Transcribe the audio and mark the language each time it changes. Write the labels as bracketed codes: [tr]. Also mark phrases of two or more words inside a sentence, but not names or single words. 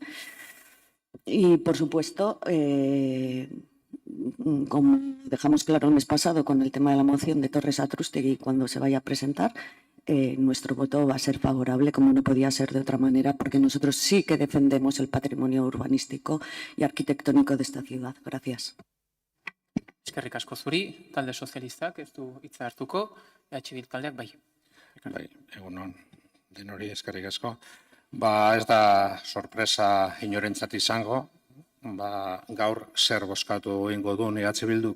[es] Y, por supuesto, como dejamos claro el mes pasado con el tema de la moción de Torres Satrústegui cuando se vaya a presentar, nuestro voto va a ser favorable, como no podía ser de otra manera, porque nosotros sí que defendemos el patrimonio urbanístico y arquitectónico de esta ciudad. Gracias. [eu] Eskerrik asko zuri, talde sozialistak ez du hitza hartuko, Bildu taldeak bai. Bai, egunon, denori eskerrik asko. Ez da sorpresa inorentzat izango, gaur zer bozkatu egingo du Bilduk.